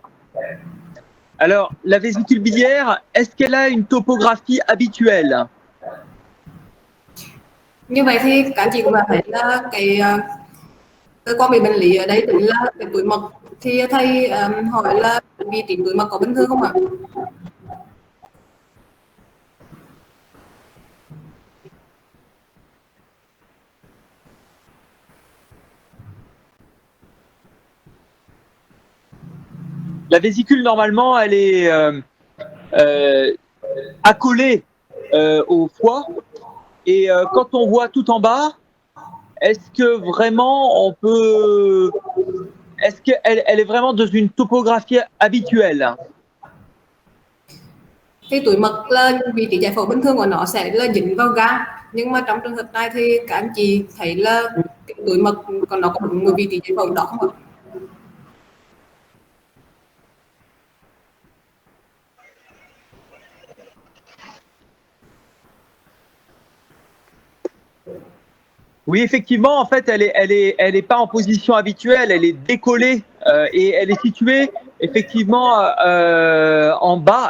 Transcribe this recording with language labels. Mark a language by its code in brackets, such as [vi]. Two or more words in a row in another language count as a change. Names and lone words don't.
[fr] Alors, la vésicule biliaire, est-ce qu'elle a une topographie habituelle? [vi] Như vậy thì các anh chị cũng đã thấy là cơ quan bị bệnh lý ở đây chính là cái túi mật. Thì thầy hỏi là vị trí túi mật có bình thường không ạ? [fr] La vésicule, normalement, elle est accolée au foie. Et quand on voit tout en bas, est-ce que vraiment on peut... Est-ce qu'elle est vraiment dans une topographie habituelle? [vi] Thì túi mật là vị trí giải phẫu bình thường của nó sẽ là dính vào gan. Nhưng mà trong trường hợp này thì các anh chị thấy là cái túi mật còn nó có đúng một vị trí giải phẫu đó không ạ? [fr] Oui, effectivement, en fait, elle est pas en position habituelle, elle est décollée et elle est située effectivement en bas.